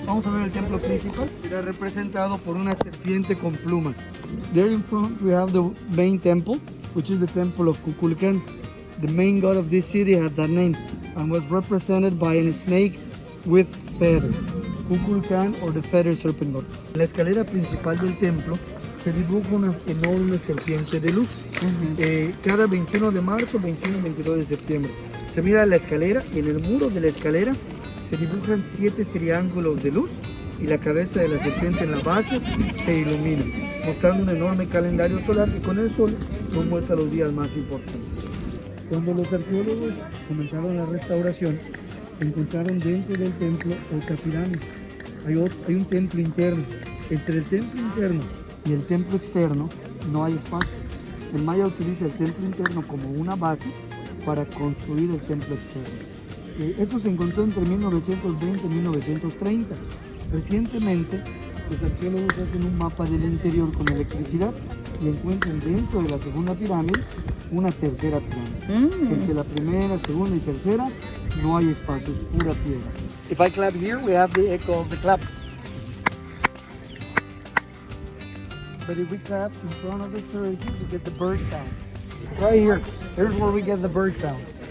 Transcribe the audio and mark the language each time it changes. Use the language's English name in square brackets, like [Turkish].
[Spanish] Vamos a ver el templo principal. Era representado por una serpiente con plumas. [English] There in front we have the main temple, which is the temple of Kukulkan. The main god of this city had that name and was represented by a snake with feathers. Kukulkan, or the feathered serpent god. [Spanish] En la escalera principal del templo se dibuja una enorme serpiente de luz. Cada 21 de marzo, 21 y 22 de septiembre. Se mira la escalera y en el muro de la escalera se dibujan 7 triángulos de luz y la cabeza de la serpiente en la base se ilumina, mostrando un enorme calendario solar que con el sol nos muestra los días más importantes. Cuando los arqueólogos comenzaron la restauración, encontraron dentro del templo otra pirámide. Hay un templo interno. Entre el templo interno y el templo externo no hay espacio. El maya utiliza el templo interno como una base para construir el templo externo. Esto se encontró entre 1920 y 1930. Recientemente Los arqueólogos hacen un mapa del interior con electricidad y encuentran dentro de la segunda pirámide una tercera pirámide. Entre la primera, segunda y tercera no hay espacio, es pura tierra. [English] If I clap here, we have the echo of the clap. But if we clap in front of the church, we get the bird sound. Right here, here's where we get the bird sound.